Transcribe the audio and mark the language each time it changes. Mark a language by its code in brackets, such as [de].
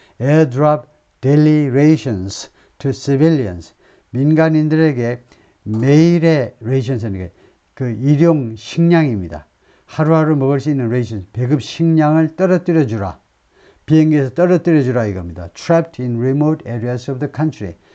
[en] Airdrop daily rations to civilians. [ko] 민간인들에게 매일의 rations는 그 일용 식량입니다. 하루하루 먹을 수 있는 ration, 배급 식량을 떨어뜨려 주라. 비행기에서 떨어뜨려 주라 이겁니다. [en] Trapped in remote areas of the country.